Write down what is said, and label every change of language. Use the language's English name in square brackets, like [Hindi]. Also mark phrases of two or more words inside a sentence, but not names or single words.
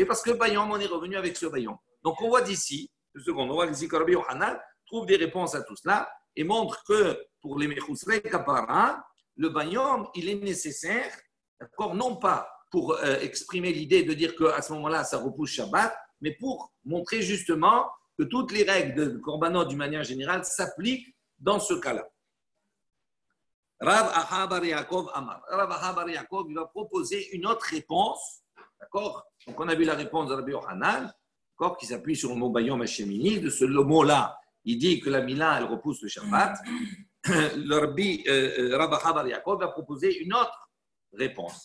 [French] Parce que Bayom, on est revenu avec ce Bayom. Donc on voit d'ici, on voit ici que Rabbi Yochanan trouve des réponses à tout cela et montre que pour les [Hebrew] מחוסרי כפרה, [French] le Bayom, il est nécessaire, d'accord, non pas pour exprimer l'idée de dire qu'à ce moment-là, ça repousse Shabbat, mais pour montrer justement que toutes les règles de korbanot d'une manière générale s'appliquent dans ce cas-là. Rav Aha bar Yaakov Amar. Rav Aha bar Yaakov, il va proposer une autre réponse. D'accord? Donc, on a vu la réponse de Rabbi Yochanan, qui s'appuie sur le mot [Hebrew] ביום השמיני. [French] De ce mot-là, il dit que la Mila, elle repousse le Shabbat. Le Rav Aha bar Yaakov va proposer une autre réponse.